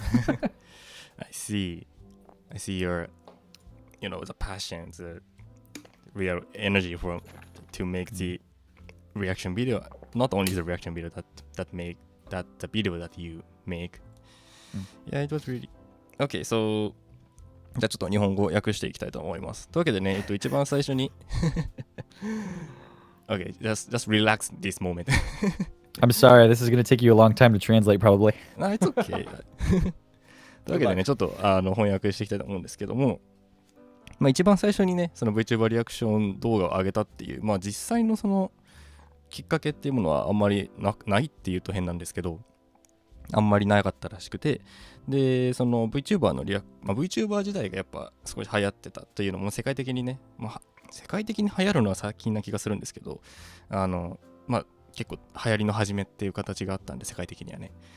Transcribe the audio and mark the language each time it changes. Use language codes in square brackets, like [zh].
[en] I see your, the passion, the real energy to make the reaction video. Not only the reaction video that the video that you make. Yeah, it was really okay. [ja] So じゃあちょっと日本語訳していきたいと思います。というわけでね、一番最初に [en] Okay, just relax this moment. I'm sorry, this is going to take you a long time to translate probably. No, it's okay. [ja] というわけでね、ちょっと翻訳していきたいと思うんですけども、一番最初にね、その VTuber リアクション動画を上げたっていう、実際のそのきっかけっていうものはあんまりないっていうと変なんですけど、あんまりなかったらしくて、で、その VTuber のVTuber 時代がやっぱ少し流行ってたというのも世界的にね、世界的に流行るのは最近な気がするんですけど、結構流行りの始めっていう形があったんで、世界的にはね。